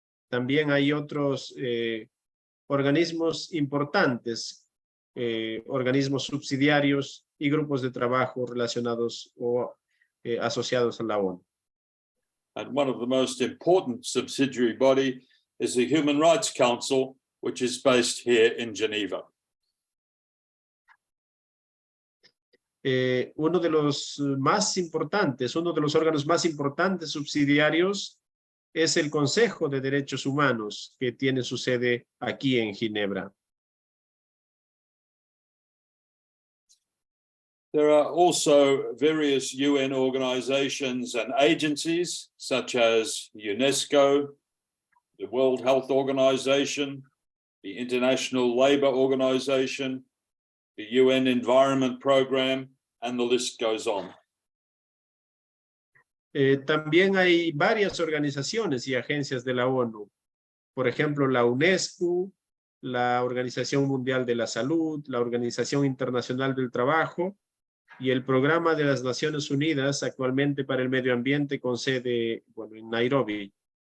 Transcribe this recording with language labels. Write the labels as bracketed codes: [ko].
[es] También hay otros organismos importantes, organismos subsidiarios y grupos de trabajo relacionados o asociados a la ONU. [en] And one of the most important subsidiary body is the Human Rights Council, which is based here in Geneva. [es] Uno de los más importantes, uno de los órganos más importantes subsidiarios es el Consejo de Derechos Humanos, que tiene su sede aquí en Ginebra. [en] There are also various UN organizations and agencies such as UNESCO, the World Health Organization, the International Labour Organization, the UN Environment Programme, and the list goes on. [es] También hay varias organizaciones y agencias de la ONU. Por ejemplo, la UNESCO, la Organización Mundial de la Salud, la Organización Internacional del Trabajo y el Programa de las Naciones Unidas actualmente para el Medio Ambiente con sede, bueno, en Nairobi.